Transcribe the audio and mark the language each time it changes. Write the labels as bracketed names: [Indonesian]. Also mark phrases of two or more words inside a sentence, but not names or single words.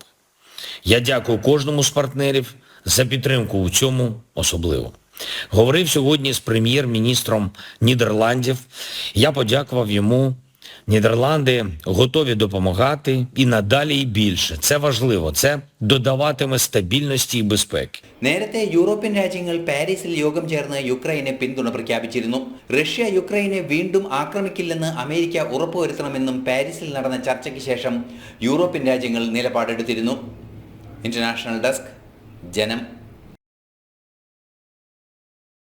[Ukrainian] Я дякую кожному з партнерів за підтримку у цьому особливо. Говорив сьогодні з прем'єр-міністром Нідерландів. Я подякував йому. Нідерланди готові допомагати і надалі і більше. Це важливо. Це додаватиме стабільності і безпеки. [Malayalam] നേരത്തെ യൂറോപ്യൻ രാജ്യങ്ങൾ പാരീസിൽ യോഗം ചേർന്ന് യുക്രൈനെ പിന്തുണ പ്രഖ്യാപിച്ചിരുന്നു. റഷ്യ യുക്രൈനെ വീണ്ടും ആക്രമിക്കില്ലെന്ന് അമേരിക്ക ഉറപ്പുവരുത്തണമെന്നും പാരീസിൽ നടന്ന ചർച്ചയ്ക്ക് ശേഷം യൂറോപ്യൻ രാജ്യങ്ങൾ നിലപാടെടുത്തിരുന്നു. [English] International Desk, [Malayalam] ജനം.